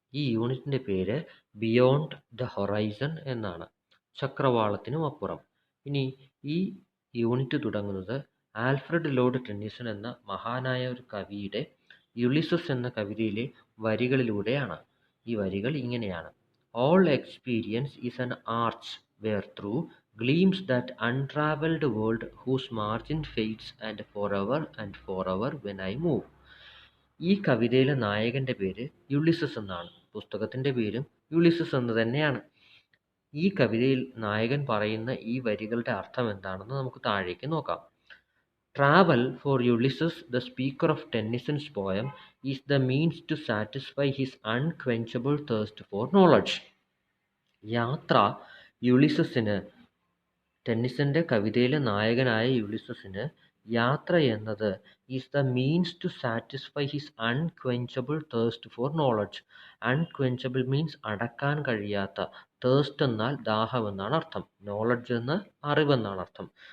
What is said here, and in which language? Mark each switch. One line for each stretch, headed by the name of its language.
Malayalam: ഈ യൂണിറ്റിൻ്റെ പേര് ബിയോണ്ട് ദ ഹൊറൈസൺ എന്നാണ്. ചക്രവാളത്തിനും അപ്പുറം. ഇനി ഈ യൂണിറ്റ് തുടങ്ങുന്നത് ആൽഫ്രഡ് ലോർഡ് ടെന്നിസൺ എന്ന മഹാനായ ഒരു കവിയുടെ യുളിസസ് എന്ന കവിതയിലെ വരികളിലൂടെയാണ്. ഈ വരികൾ ഇങ്ങനെയാണ്:
English: All experience is an arch where through gleams that untraveled world whose margin fades and forever when I move.
Malayalam: ഈ കവിതയിലെ നായകന്റെ പേര് യുളിസസ് എന്നാണ്. പുസ്തകത്തിന്റെ പേരും യുളിസസ് എന്ന് തന്നെയാണ്. ഈ കവിതയിൽ നായകൻ പറയുന്ന ഈ വരികളുടെ അർത്ഥം എന്താണെന്ന് നമുക്ക് താഴേക്ക് നോക്കാം.
English: Travel for Ulysses, the speaker of Tennyson's poem, is the means to satisfy his unquenchable thirst for knowledge.
Malayalam: യാത്ര യുളിസസിന്, ടെന്നിസന്റെ കവിതയിലെ നായകനായ യുളിസസിന് യാത്ര എന്നത്
English: Is the means to satisfy his unquenchable thirst for knowledge.
Malayalam: അൺക്വെഞ്ചബിൾ means അടക്കാൻ കഴിയാത്ത, തേഴ്സ്റ്റ് എന്നാൽ ദാഹം എന്നാണ് അർത്ഥം, നോളജ് എന്ന് അറിവെന്നാണ് അർത്ഥം.